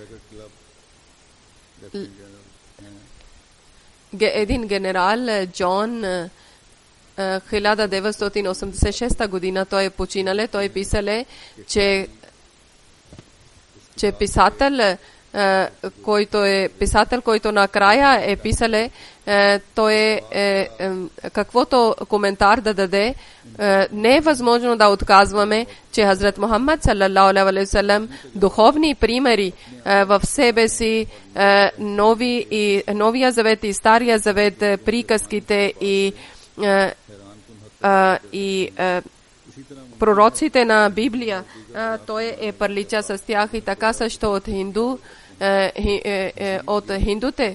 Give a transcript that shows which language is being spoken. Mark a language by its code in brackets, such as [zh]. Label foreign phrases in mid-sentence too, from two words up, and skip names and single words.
[bg] Един генерал Джон 1986 година той е починале, той писале, че писател който е писател, който накрая е писале, той каквото коментар да даде, не е възможно да отказваме, че Хазрат Мухаммад [ar] صلى الله عليه وسلم [bg] духовни примери в себе си, новия завет и стария завет, приказките и пророците на Библия, той е прилича с тях и така също от хиндуте.